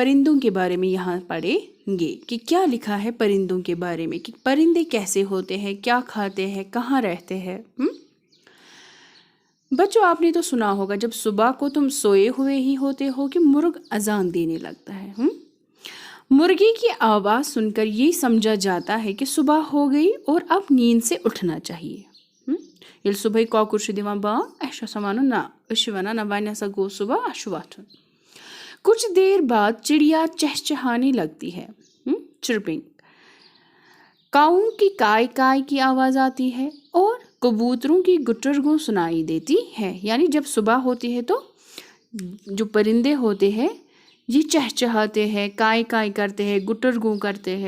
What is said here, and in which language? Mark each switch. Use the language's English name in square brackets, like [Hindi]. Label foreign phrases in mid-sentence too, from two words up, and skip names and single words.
[Urdu] پرندوں کے بارے میں یہاں پڑھیں گے کہ کیا لکھا ہے پرندوں کے بارے میں، کہ پرندے کیسے ہوتے ہیں، کیا کھاتے ہیں، کہاں رہتے ہیں. بچوں آپ نے تو سنا ہوگا جب صبح کو تم سوئے ہوئے ہی ہوتے ہو کہ مرغ اذان دینے لگتا ہے. مرغی کی آواز سن کر یہ سمجھا جاتا ہے کہ صبح ہو گئی اور اب نیند سے اٹھنا چاہیے. [Kashmiri] یل صبح کاکر چھ دِوان بانگ اسہ چھ آسان ونان نا أسۍ ونان نا وۄنۍ ہسا گوٚو صبح اسہ چھُ وۄتھُن. [Urdu] کچھ دیر بعد چڑیا چہچہانے لگتی ہے، چرپنگ. کاؤں کی کائے کائے کی آواز آتی ہے اور کبوتروں کی گٹر گوں سنائی دیتی ہے. یعنی جب صبح ہوتی ہے تو جو پرندے ہوتے ہیں یہ چہچہاتے ہیں، کائے کائے کرتے ہیں، گٹر گوں کرتے ہیں.